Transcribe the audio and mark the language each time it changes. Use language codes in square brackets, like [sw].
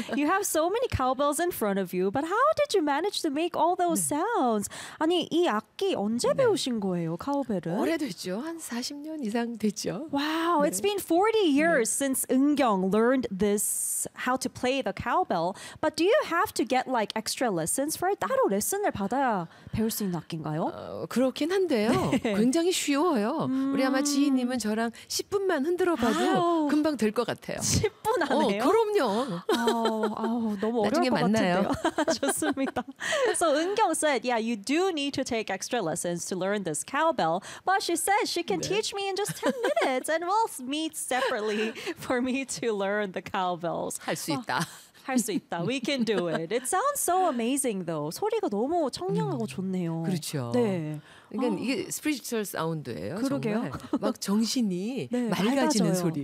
[en] You have so many cowbells in front of you, but how did you manage to make all those sounds? [ko] 아니, 이 악기 언제 배우신 거예요, 카우벨은? 오래됐죠. 한 40년 이상 됐죠. [en] Wow, it's been 40 years since 은경 learned this, how to play the cowbell. But do you have to get like extra lessons for it? [ko] 따로 레슨을 받아야 배울 수 있는 악기인가요? 그렇긴 한데요. 굉장히 쉬워요. 우리 아마 지희님은 저랑 10분만 흔들어봐도 금방 될 것 같아요. 10분 안에요? 그럼요. 너무 어려울 것 같은데요. 좋습니다. [en] So 은경 said, yeah, you do need to take extra lessons to learn this cowbell. But she says she can teach me in just 10 minutes and we'll meet separately for me to learn the cowbells. [ko] 할 수 있다. 할 수 있다. [en] We can do it. It sounds so amazing though. [ko] 소리가 너무 청량하고 좋네요. 그렇죠. 네. 그러니까 이게 스피리추얼 사운드예요. 그러게요. 정말. 막 정신이 네, 맑아지는 소리.